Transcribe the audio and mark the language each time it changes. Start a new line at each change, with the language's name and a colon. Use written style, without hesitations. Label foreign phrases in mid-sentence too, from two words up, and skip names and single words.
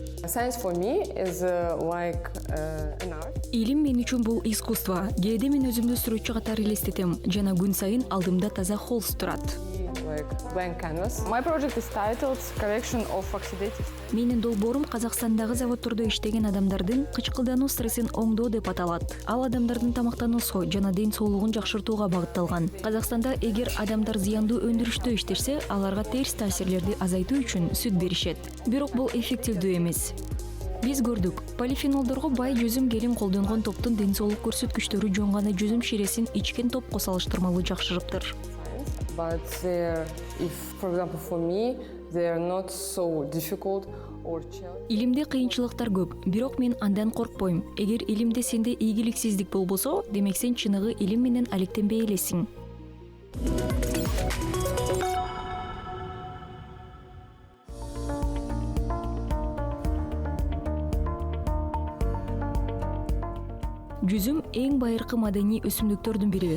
English: Science for me is like an art.
Kyrgyz: Илим мен үчүн бул искусство. Кээде мен өзүмдү сүрөтчү катары элестетем жана күн сайын алдымда таза холст турат.
English: Like blank canvas. My project is titled Correction of Oxidative.
Kyrgyz: Менин долбоорум Казакстандагы заводдордо иштеген адамдардын кычкылдануу стрессин оңдоо деп аталат. Ал адамдардын тамактануусу жана ден соолугун жакшыртууга багытталган. Казакстанда эгер адамдар зыяндуу өндүрүштө иштешсе, аларга терс таасирлерди азайтуу үчүн сүт беришет. Бирок бул эффективдүү эмес. Биз көрдүк, полифенолдорго бай жүзүм гелин колдонгон топтун ден соолук көрсөткүчтөрү жөн гана жүзүм ширесин ичкен топко салыштырмалуу жакшырыптыр.
English: But if, for example, for me, they are not so difficult or challenging.
Kyrgyz: Илимде кыйынчылыктар көп, бирок мен андан коркпойм. Эгер илимде сенде ийгиликсиздик болбосо, демек сен чыныгы илим менен алектенбей элесиң. Жүзүм эң байыркы маданий өсүмдүктөрдүн бири.